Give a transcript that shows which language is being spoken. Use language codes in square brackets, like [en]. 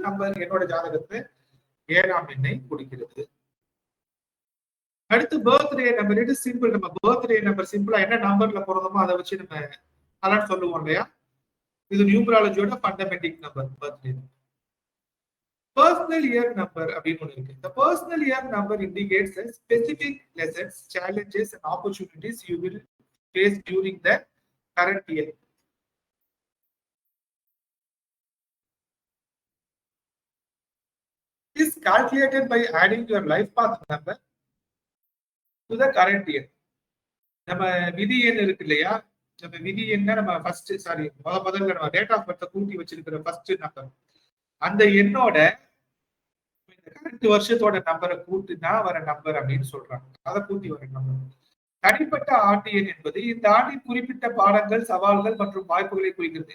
[ta] நம்ம என்னோட ஜாதகத்தை 7ஆம் எண்ணை கொடுக்கிறது. அடுத்து பர்த்டே நம்பர். இது சிம்பிள். நம்ம பர்த்டே நம்பர் சிம்பிளா என்ன நம்பர்ல பிறந்தோமோ அதை வச்சு நம்ம பலன் சொல்லுவோம் இல்லையா. இது நியூமராலஜியோட ஃபண்டமெண்டிக் number birthday. Personal year number அப்படின்னு ஒன்று இருக்கு. [en] The personal year number indicates the specific lessons, challenges and opportunities you will face during the current year. It is calculated by adding your life path number to the current year. [ta] நம்ம விதி எண் இருக்கு இல்லையா, நம்ம விதி எண்ண நம்ம first முதல்ல நம்ம டேட் ஆஃப் பர்த் கூட்டி வச்சிருக்கிற ஃபர்ஸ்ட் நம்பர், அந்த எண்ணோட கரண்ட் வருஷத்தோட நம்பரை கூட்டினா வர நம்பர் அப்படின்னு சொல்றாங்க. அதை கூட்டி வர நம்பர். தனிப்பட்ட ஆண்டு எண் என்பது இந்த ஆண்டின் குறிப்பிட்ட பாடங்கள், சவால்கள் மற்றும் வாய்ப்புகளை குறிக்கிறது.